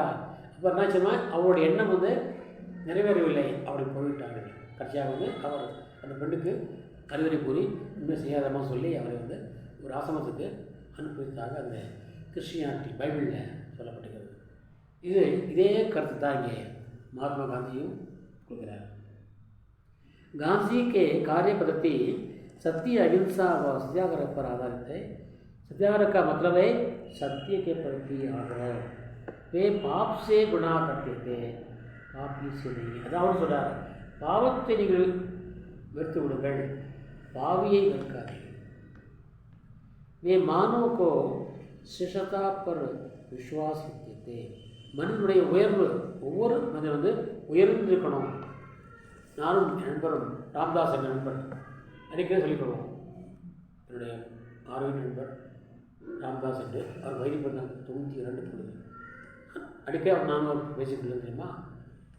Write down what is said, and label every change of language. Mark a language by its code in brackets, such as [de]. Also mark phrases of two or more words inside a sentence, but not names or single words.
[ta] அப்போ என்னாச்சுன்னா அவருடைய எண்ணம் வந்து நிறைவேறவில்லை, அப்படி போயிட்டாங்க. கடைசியாக வந்து அவர் அந்த பெண்ணுக்கு அறிவுரை கூறி இன்னும் செய்யாதமா சொல்லி அவரை வந்து ஒரு ஆசிரமத்துக்கு அனுப்பிவிட்டாங்க. அந்த கிறிஸ்டியானிட்டி பைபிளில் சொல்லப்பட்டிருக்கிறது. இதே கருத்து தான் இங்கே महात्मा गांधीயும் கொடுக்குறார். [hi] गांधी के कार्य पद्धति सत्य अहिंसा व सत्याग्रह पर आधारित है. सत्याग्रह का मतलब है सत्य के प्रति आग्रह. वे पाप से गुनाह करते थे, पापी से नहीं. [ta] அதாவது சொல்றார், பாவத்தை நீங்கள் வெறுத்து விடுங்கள், பாவியை வெறுக்காதீர்கள். [hi] वे मानव को श्रेष्ठता पर विश्वास रखते थे. [ta] மனிதனுடைய உயர்வு, ஒவ்வொரு மனிதன் வந்து உயர்ந்திருக்கணும். நானும் நண்பரும் ராம்தாஸ் என்ற நண்பர் அடிக்கடி சொல்லிக்கொள்வோம். என்னுடைய ஆரோக்கிய நண்பர் ராம்தாஸ் என்று அவர் வயது 92 பொழுது அடிக்கடி அவர் நானும் பேசிக்கொள்ள தெரியுமா.